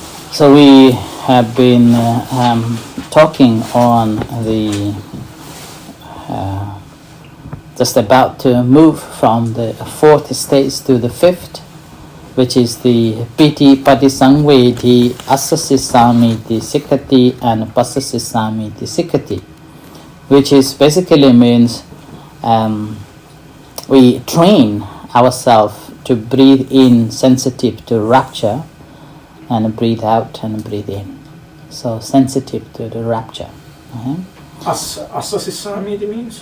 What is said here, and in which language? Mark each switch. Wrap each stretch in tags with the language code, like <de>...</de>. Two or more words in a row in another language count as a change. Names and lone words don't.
<en>So we have been talking on the just about to move from the fourth stage to the fifth, which is the</en> <pi>piti patisangvedi assasisamiti sikkati</pi> <en>and</en> <pi>pasasisamiti sikkati,</pi> <en>which is basically means we train ourselves to breathe in sensitive to rapture and breathe out and breathe in. So sensitive to the rapture.</en> <pi>Assa sisamiti</pi> <en>means?</en>